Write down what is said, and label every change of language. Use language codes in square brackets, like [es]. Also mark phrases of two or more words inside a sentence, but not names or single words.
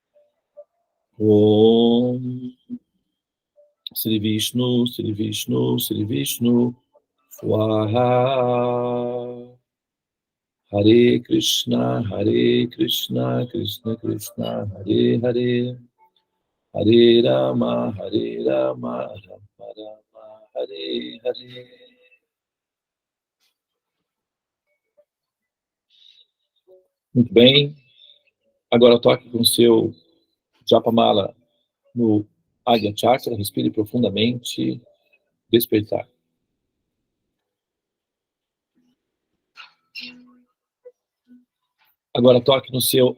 [sa] Om Sri Vishnu, Sri Vishnu, Sri Vishnu. Swaha. Hare Krishna, Krishna Krishna, Hare Hare. Hare Rama, Rama Rama, Hare Hare. [pt] Muito bem. Agora toque com o seu Japamala no Agya Chakra. Respire profundamente. Despertar. Agora toque no seu...